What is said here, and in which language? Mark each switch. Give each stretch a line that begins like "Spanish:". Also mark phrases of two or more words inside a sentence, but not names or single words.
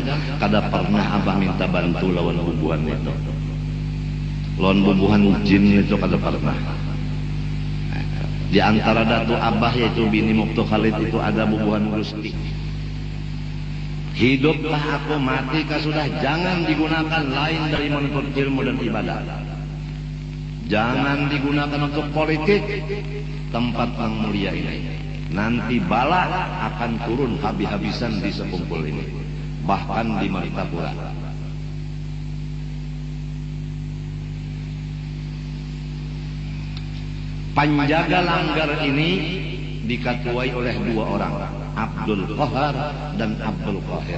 Banjar: Kada pernah abah minta bantu lawan bubuhan itu. Lawan bubuhan jin itu kada pernah.
Indonesian: Di antara datu abah yaitu bini Muktu Khalid itu ada bubuhan Gusti. Hiduplah aku, matikah sudah. Jangan digunakan lain dari menuntut ilmu dan ibadah. Jangan digunakan untuk politik. Tempat yang mulia ini nanti bala akan turun habis-habisan di sekumpul ini, bahkan di Martapura. Penjaga langgar ini diketuai oleh dua orang, Abdul Qahar dan Abdul Qahir.